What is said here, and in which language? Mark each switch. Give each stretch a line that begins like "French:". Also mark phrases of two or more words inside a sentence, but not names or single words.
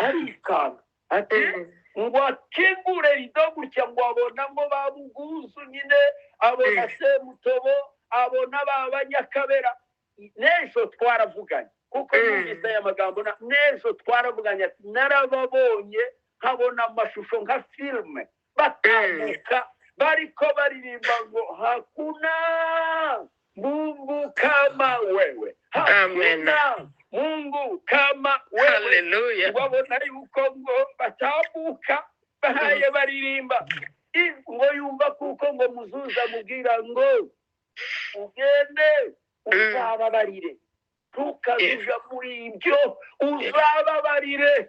Kinyarwanda: Arikanga ati ngo akingure rido gutya, ngo abona ngo ba Bugunzu nyine, abona Semutobo, abona ba Banyakabera. N'ejo twaravuganye kuko yumvise aya magambo, n'ejo twaravuganye ati narababonye nkabona amashusho nka filime batambuka bariko baririmba ngo
Swahili: hakuna Mungu kama wewe, hakuna Mungu kama wewe.
Kinyarwanda: Hallelujah. Wabona yuko ngo batambuka bahaye baririmba, ngo yumva kuko ngo Muzuzi amubwira ngo ugende uzababarire, ntukazuja muri ibyo, uzababarire.